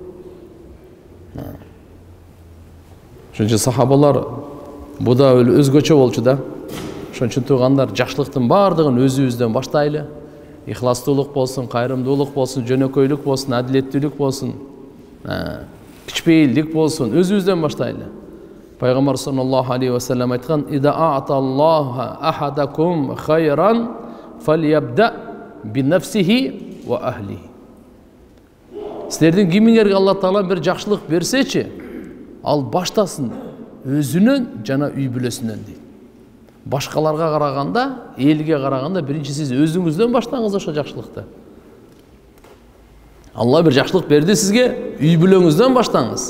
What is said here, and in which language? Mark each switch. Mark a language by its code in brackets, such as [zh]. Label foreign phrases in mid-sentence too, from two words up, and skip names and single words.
[ky] Ошон үчүн сахабалар буда өзгөчө болчу да. Ошон үчүн туугандар, жакшылыктын баардыгын өзүбүздөн баштайлы. Ихластуулук болсун, кайрымдуулук болсун, жөнөкөйлүк болсун, адилеттүүлүк болсун, кичпейилдик болсун, өзүбүздөн баштайлы. [ar] Пайгамбар صلى الله عليه وسلم айткан: "إذا أعطى الله أحدكم خيرا فليبدأ بنفسه وأهله." [ky] Силердин кимиңерге Алла Таала бир жакшылык берсечи, ал баштасын өзүнөн жана үй бүлөсүнөн дейт. Башкаларга караганда, элге караганда биринчи сиз өзүңүздөн баштаңыз ошо жакшылыкты. Алла бир жакшылык берди сизге, үй бүлөңүздөн баштаңыз.